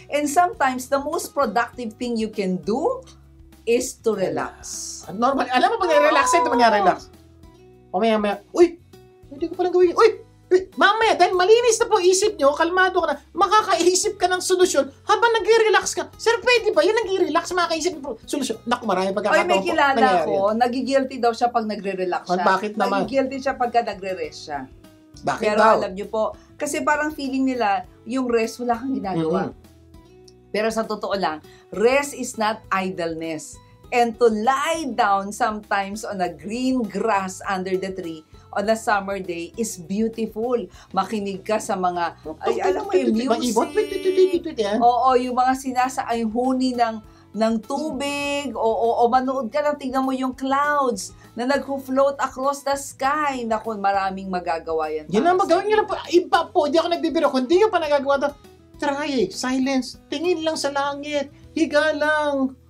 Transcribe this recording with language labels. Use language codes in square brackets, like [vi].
[en] And sometimes, the most productive thing you can do is to relax. [tl] Normal. Alam mo, pag relax, ito mag-relax. O maya, uy, hindi ko palang gawin. Uy, mamaya, dahil malinis na po isip nyo, kalmado ka na, makakaisip ka ng solusyon habang nag-relax ka. Sir, pwede ba? Yan nag-relax, makakaisip ng solusyon. Naku, marami pagkakataon po. May kilala ko, nagigilty daw siya pag nagre-relax siya. Bakit naman? Nagigilty siya pagka nagre-rest siya. Bakit Pero daw? alam nyo po, kasi parang feeling nila, yung rest, wala kang ginagawa. Pero sa totoo lang, [en] rest is not idleness. And to lie down sometimes on a green grass under the tree on a summer day is beautiful. [tl] Makinig ka sa mga, alam mo yung music. Oo, yung mga yung huni ng tubig. O manood ka lang, tingnan mo yung clouds na nag-float [en] across the sky. [tl] Naku, maraming magagawa yan. Yan ang magawin nyo lang po. Iba po, di ako nagbibiro. Kung di nyo pa nagagawa ito, try, silence, tingin lang sa langit, higa lang.